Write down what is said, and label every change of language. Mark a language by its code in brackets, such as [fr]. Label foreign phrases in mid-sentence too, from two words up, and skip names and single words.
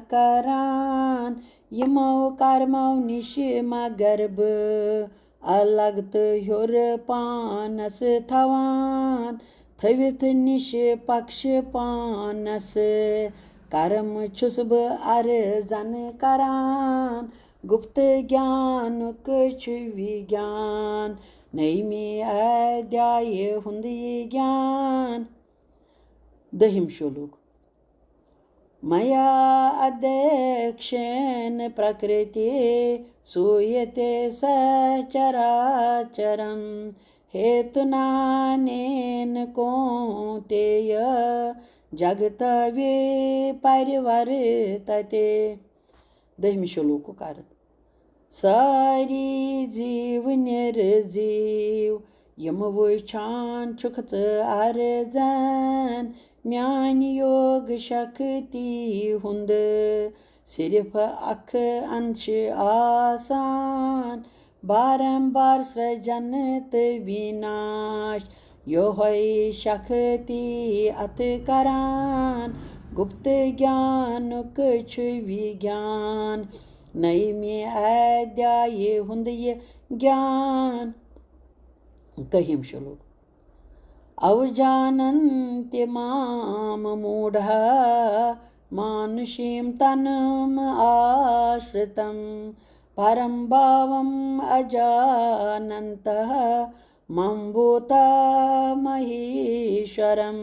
[ks] کران یِمو کرمو نِش مگر بہٕ الگ تہٕ ہیوٚر پانس تھاوان تھٲوِتھ نِش پکش پانس کرم چھُس بہٕ ارزن کران گُپت گیانُک چھُ وِگیان नैमि अध्याय हुंद ये ज्ञान। 10 श्लोक। [sa] मया अध्यक्षेन प्रकृति सूयते सचराचरं हेतुनानेन कौन्तेय जगत विपर्यवर्तते। [hi] 10 श्लोक का अर्थ। [ks] सारी जीव निर्जीव यम वुछान छुख अर्जन म्यान योग शक्ति हुंद सिर्फ अख अंश आसान बारंबार सृजन विनाश योहै शक्ति अथ करान गुप्त ज्ञान कुछ विज्ञान नैमि अध्याय हुंद ये ज्ञान। 1 श्लोक। [sa] अवजानन्ति माम मूढ़ः मानुषीं तनुम् आश्रितं परं भावम् अजानन्तः मम भूतमहीश्वरम्।